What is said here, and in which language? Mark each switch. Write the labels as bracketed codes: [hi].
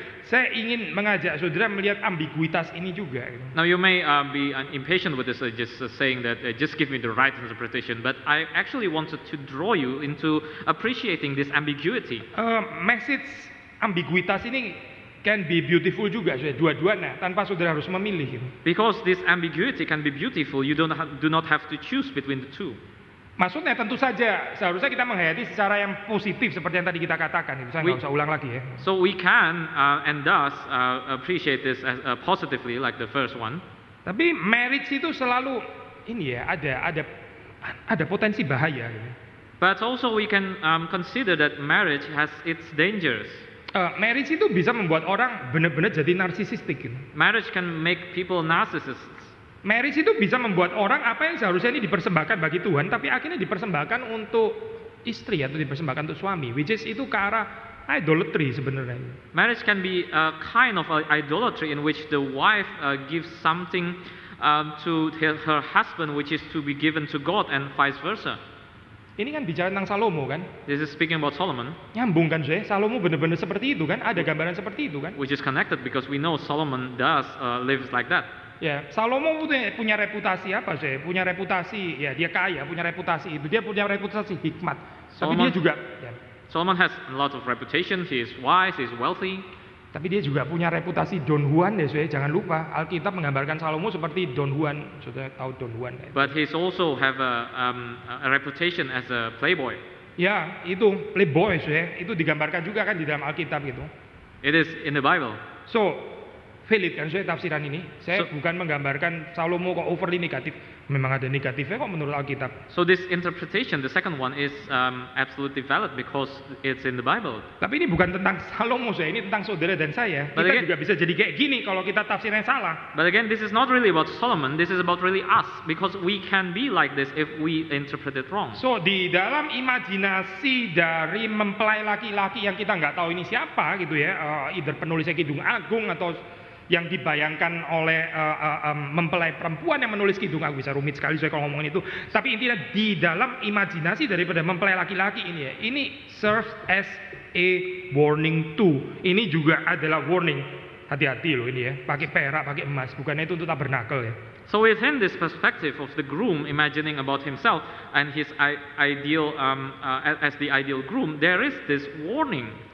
[id] Saya ingin mengajak saudara melihat ambiguitas ini juga. Gitu. [en] Now you may be impatient with this, just saying that just give me the right interpretation. But I actually wanted to draw you into appreciating this ambiguity. [id] Message ambiguitas ini [en] can be beautiful [id] juga, dua-duanya tanpa saudara harus memilih. Gitu. [en] Because this ambiguity can be beautiful, you do not have to choose between the two. [id] Maksudnya tentu saja seharusnya kita menghayati secara yang positif seperti yang tadi kita katakan. Saya nggak usah ulang lagi ya. [en] So we can and thus appreciate this as, positively like the first one. [id] Tapi marriage itu selalu ini ya ada potensi bahaya. Gitu. [en] But also we can consider that marriage has its dangers. [id] Marriage itu bisa membuat orang benar-benar jadi narsisistik. Gitu. [en] Marriage can make people narcissists. [id] Marriage itu bisa membuat orang apa yang seharusnya ini dipersembahkan bagi Tuhan, tapi akhirnya dipersembahkan untuk istri atau dipersembahkan untuk suami, [en] which is [id] itu ke arah idolatry sebenarnya. [en] Marriage can be a kind of idolatry in which the wife gives something to her husband, which is to be given to God, and vice versa. [id] Ini kan bicara tentang Salomo kan? [en] This is speaking about Solomon. [id] Nyambung kan saya? Salomo benar-benar seperti itu kan? Ada gambaran seperti itu kan? [en] Which is connected because we know Solomon does lives like that. [id] Ya, Salomo punya reputasi apa sih? Punya reputasi, ya dia kaya, punya reputasi itu. Dia punya reputasi hikmat. Tapi dia juga ya. [en] Solomon has a lot of reputation. He is wise, he is wealthy. [id] Tapi dia juga punya reputasi Don Juan ya, jangan lupa. Alkitab menggambarkan Salomo seperti Don Juan. Sudah tahu Don Juan. Ya. [en] But he also have a reputation as a playboy. [id] Ya, itu playboy ya. Itu digambarkan juga kan di dalam Alkitab gitu. [en] It is in the Bible. [id] So valid kan saya tafsiran ini. Saya bukan menggambarkan Salomo kok overly negatif. Memang ada negatifnya kok menurut Alkitab. [en] So this interpretation, the second one, is absolutely valid because it's in the Bible. [id] Tapi ini bukan tentang Salomo saya, ini tentang saudara dan saya. [en] But [id] kita [en] again, [id] juga bisa jadi kayak gini kalau kita tafsirnya salah. [en] But again, this is not really about Solomon. This is about really us because we can be like this if we interpret it wrong. [id] So di dalam imajinasi dari mempelai laki-laki yang kita nggak tahu ini siapa gitu ya, either penulisnya Kidung Agung atau yang dibayangkan oleh mempelai perempuan yang menulis Kidung Agung, bisa rumit sekali saya kalau ngomongin itu. Tapi intinya di dalam imajinasi daripada mempelai laki-laki ini ya, ini [en] serves as a warning too. [id] Ini juga adalah warning. hati-hati loh ini ya, pakai perak, pakai emas, bukannya itu untuk tabernakel ya. [en] So within this perspective of the groom imagining about himself and his ideal as the ideal groom, there is this warning.